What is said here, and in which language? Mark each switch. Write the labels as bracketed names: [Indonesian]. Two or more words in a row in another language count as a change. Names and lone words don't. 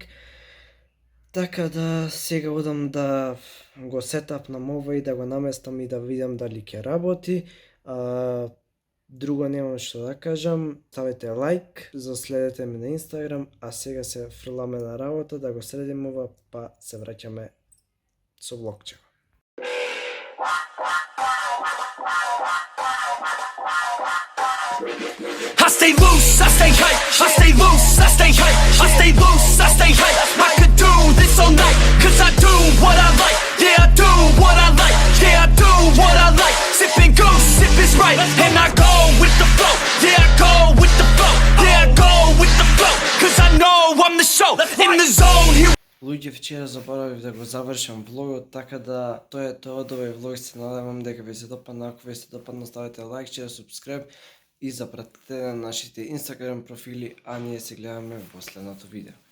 [Macedonian] Така да сега одам да го сетапнам ова и да го наместам и да видам дали ќе работи. Друго немам што да кажам, ставете лайк, заследете ме на Инстаграм, а сега се фрламе на работа да го средим ова, па се враќаме со влогчево. [English] I stay loose, I stay hype, I stay loose, I stay hype, I stay loose, I stay hype. I could do this all night, cause I do what I like. Yeah, I do what I like, yeah, I do what I like. Sipping goose, sip is right, and I go with the flow. Yeah, I go with the flow, yeah, I go with the flow. Cause I know I'm the show, in the zone here. [Macedonian] Луѓе, вчера заборавив да го завршам влогот, така да тоа е тоа од овој влог. Се надевам дека ви се допадна. Ако ви се допадна, ставете лайк, [English] share, subscribe [Macedonian] и запратете на нашите Instagram профили, а ние се гледаме во последното видео.